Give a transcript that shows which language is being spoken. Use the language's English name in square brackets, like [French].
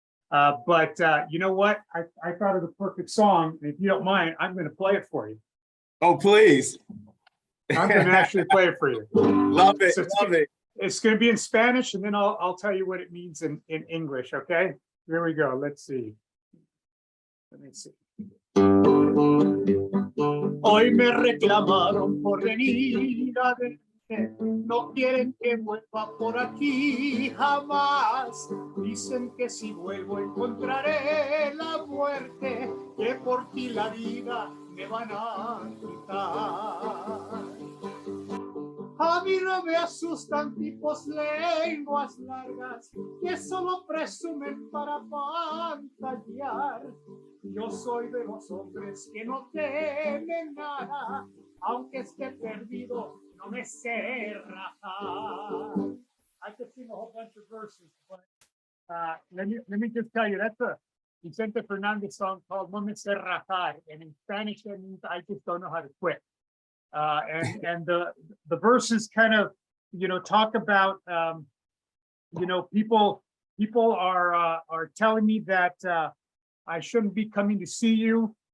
[English] But you know what? I thought of the perfect song. And if you don't mind, I'm going to play it for you. Oh, please. I'm going to actually play it for you. Love it. So love it. It's going to be in Spanish, and then I'll tell you what it means in English. Okay, here we go. Let's see. Let me see. [Spanish] Hoy me reclamaron por venir a verte, no quieren que vuelva por aquí jamás. Dicen que si vuelvo encontraré la muerte, que por ti la vida me van a quitar. A mí no me asustan tipos lenguas largas que solo presumen para pantallar. Yo soy de los hombres que no temen nada, aunque esté perdido, no me sé rajar. [English] I could sing a whole bunch of verses, but let me just tell you, that's a Vicente Fernandez song called No Me Sé Rajar, and in Spanish that means I just don't know how to quit. And the verses kind of talk about people are telling me that I shouldn't be coming to see you.